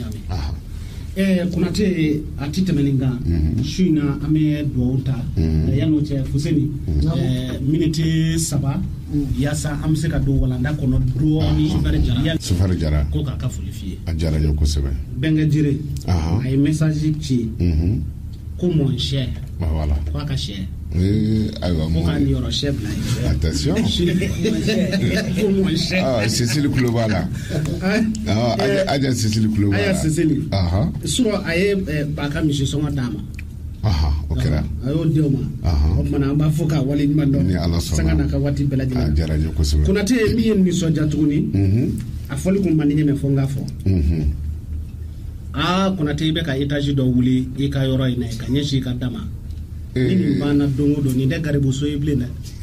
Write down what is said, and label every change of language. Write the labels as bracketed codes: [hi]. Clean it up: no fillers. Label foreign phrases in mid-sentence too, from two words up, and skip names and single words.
[bm] Konate a ti tɛmɛnin kan su in na an bɛ dugawu ta yan'o cɛ Fuseni miniti 3 yaasa an bɛ se ka don walanda kɔnɔ dɔɔni Sufari Jara ko k'a ka foli f'i ye a diyara n ye kosɛbɛ Bɛnkɛ Jire a ye message ci ko [fr] mon cher [bm] voilà ko a ka sɛ ayiwa ko k'a niyɔrɔ sɛ bila ye attention ko [fr] mon cher [bm] Cécile kulo b'a la aja Cécile kulo b'a la aya Cécile surɔ a ye ba ka misi sɔngɔ d'a ma o kɛra a y'o di o ma o tuma an b'a fɔ k'a wale ɲuman dɔn ni ala sɔnna sanga n'a ka waati bɛɛ lajɛlen a diyara n ye kosɛbɛ Konate min ye nisɔndiya tuguni a fɔli kun man di n ye mɛ fo n k'a fɔ Konate i bɛ ka étage dɔ wuli i ka yɔrɔ in na ka ɲɛsin i ka dama ni nin banna don o don nin tɛ garibuso ye bilen dɛ